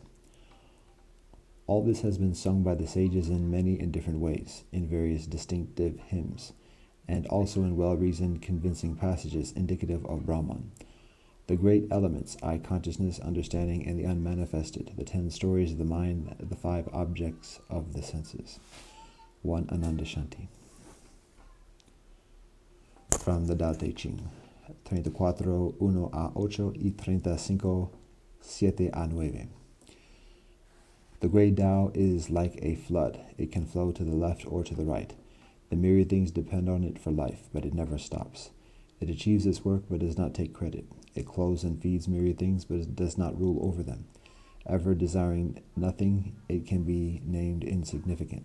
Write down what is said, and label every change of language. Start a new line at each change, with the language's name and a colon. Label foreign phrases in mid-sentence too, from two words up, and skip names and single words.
English: All this has been sung by the sages in many and different ways, in various distinctive hymns, and also in well-reasoned, convincing passages indicative of Brahman. The great elements, I, consciousness, understanding, and the unmanifested, the 10 stories of the mind, the 5 objects of the senses. 1 Ananda Shanti. From the Tao Te Ching, 34, 1 a 8 y 35, 7 a 9. The great Tao is like a flood. It can flow to the left or to the right. The myriad things depend on it for life, but it never stops. It achieves its work, but does not take credit. It clothes and feeds myriad things, but it does not rule over them. Ever desiring nothing, it can be named insignificant.